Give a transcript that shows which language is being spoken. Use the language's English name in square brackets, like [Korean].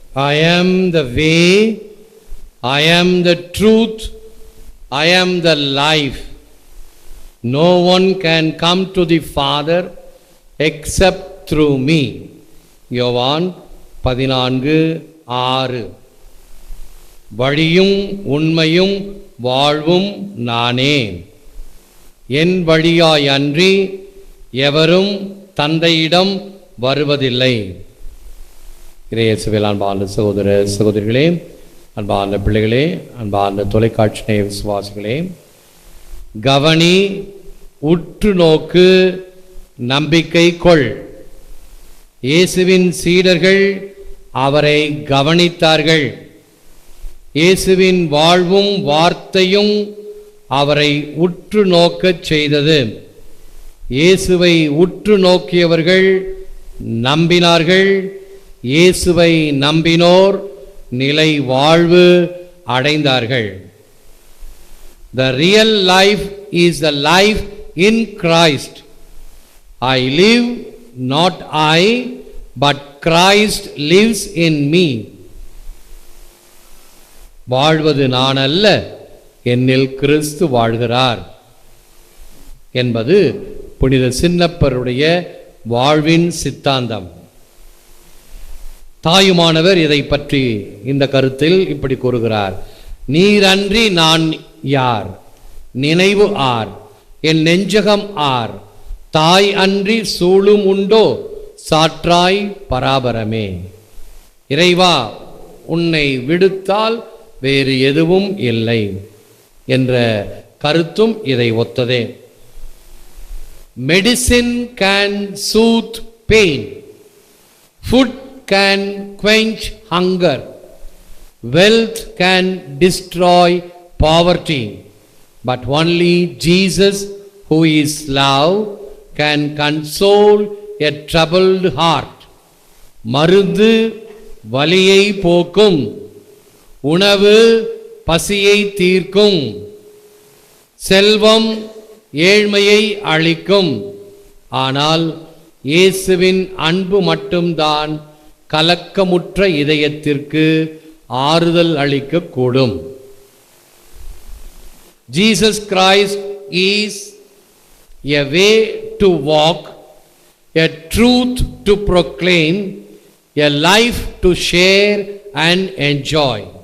[English] I am the way, I am the truth, I am the life. No one can come to the Father except through me. [Tamil] யோவான் 14:6. வழியும் உண்மையும் வாழ்வும் நானே, என் வழியாய் அன்றி எவரும் தந்தையிடம் வருவதில்லை. இறையேசுவில் அன்பார்ந்த சகோதர சகோதரிகளே, அன்பார்ந்த பிள்ளைகளே, அன்பார்ந்த தொலைக்காட்சி நேய விசுவாசிகளே, கவனி, உற்று நோக்கு, நம்பிக்கை கொள். இயேசுவின் சீடர்கள் அவரை கவனித்தார்கள். இயேசுவின் வாழ்வும் வார்த்தையும் அவரை உற்று நோக்கச் செய்தது. இயேசுவை உற்று நோக்கியவர்கள் நம்பினார்கள். இயேசுவை நம்பினோர் நிலை வாழ்வு அடைந்தார்கள். [English] The real life is the life in Christ. I live, not I, but Christ lives in me. [Tamil] வாழ்வது நான் அல்ல, என்னில் கிறிஸ்து வாழ்கிறார் என்பது புனித சின்னப்பருடைய வாழ்வின் சித்தாந்தம். தாயுமானவர் இதை பற்றி இந்த கருத்தில் இப்படி கூறுகிறார்: நீரன்றி நான் யார்? நினைவு ஆர்? என் நெஞ்சகம் ஆர்? தாய் அன்றி சூழும் உண்டோ? சாற்றாய் பராபரமே. இறைவா, உன்னை விடுத்தால் வேறு எதுவும் இல்லை என்ற கருத்தும் இதை ஒத்ததே. [English] Medicine can soothe pain, food can quench hunger, wealth can destroy poverty, but only Jesus, who is love, can console a troubled heart. [Tamil] மருந்து வலியை போக்கும், உணவு பசியை தீர்க்கும், செல்வம் ஏழ்மையை அளிக்கும். ஆனால் இயேசுவின் அன்பு மட்டும்தான் கலக்கமுற்ற இதயத்திற்கு ஆறுதல் அளிக்கக்கூடும். [English] Jesus Christ is a way to walk, a truth to proclaim, a life to share and enjoy.